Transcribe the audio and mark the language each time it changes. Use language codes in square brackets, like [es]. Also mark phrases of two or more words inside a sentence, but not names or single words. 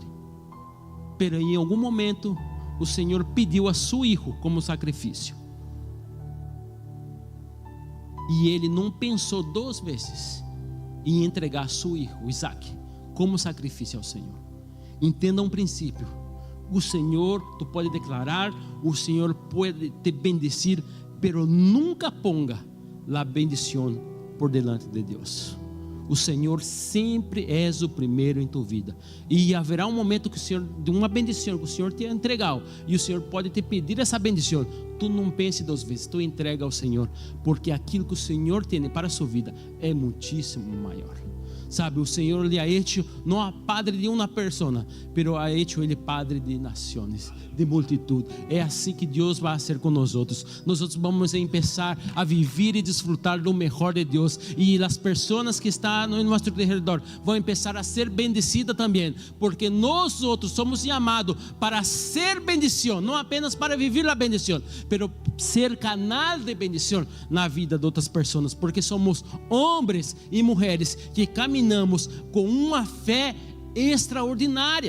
[pt] Pero em algum momento o Senhor pediu a seu filho como sacrifício, e ele não pensou 2 vezes em entregar seu filho Isaac como sacrifício ao Senhor. Entenda um princípio: o Senhor, tu pode declarar, o Senhor pode te bendecir, [es] pero nunca ponga [pt] a bendição [es] por delante [pt] de Deus. O Senhor sempre é o primeiro em tua vida, e haverá um momento que o Senhor, de uma bendição que o Senhor te entregar, e o Senhor pode te pedir essa bendição. Tu não pense 2 vezes, tu entrega ao Senhor, porque aquilo que o Senhor tem para a sua vida é muitíssimo maior. Sabe, o Senhor lhe [es] ha hecho [pt] não a padre de uma persona, [es] pero ha hecho [pt] ele padre de nações, de multitud. É assim que Deus vai ser com nós outros. Nós outros vamos começar a viver e desfrutar do melhor de Deus, e as pessoas que estão em nosso redor vão começar a ser bendecidas também, porque nós outros somos chamados para ser bendição, não apenas para viver a bendição, pero ser canal de bendição na vida de outras pessoas, porque somos homens e mulheres que caminhamos com uma fé extraordinária.